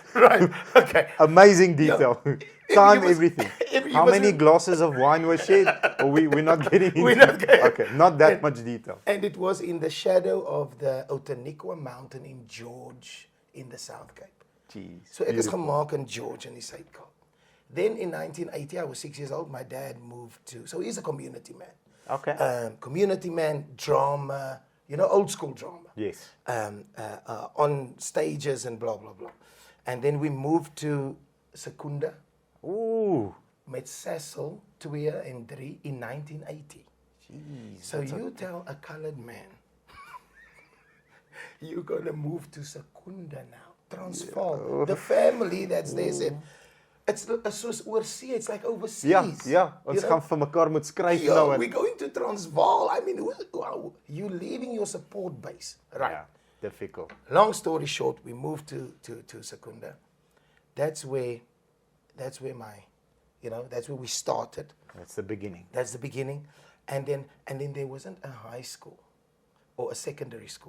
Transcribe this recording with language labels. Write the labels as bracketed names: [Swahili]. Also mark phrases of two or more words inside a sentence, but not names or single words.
[English] Right, okay. amazing detail. Time, was- everything. it How was many in- glasses of wine were shed? Or we're not getting into We're not getting- Okay, not that much detail. And it was in the shadow of the Outeniqua mountain in George in the South Cape. Jeez. [Afrikaans] So ek is [English] beautiful. [Afrikaans] gemaak in George in die Suid-Kaap. [English] Then in 1980, I was 6 years old, my dad moved to, so he's a community man. Okay. Community man, drama, old school drama. Yes. On stages and blah, blah, blah. And then we moved to Secunda Ooh. met Cecil 2 and 3 in 1980. Jeez. So you tell a colored man, you're going to move to Secunda now. Transvaal. The family that's there said, it's [Afrikaans] soos oorsee, [English] it's like overseas. Ja. [Afrikaans] Ons gaan vir mekaar moet skryf nou. [English] We're going to Transvaal. I mean, you leaving your support base. Right. Yeah, difficult. Long story short, we moved to Secunda. That's where that's where we started. That's the beginning. That's the beginning. And then there wasn't a high school or a secondary school.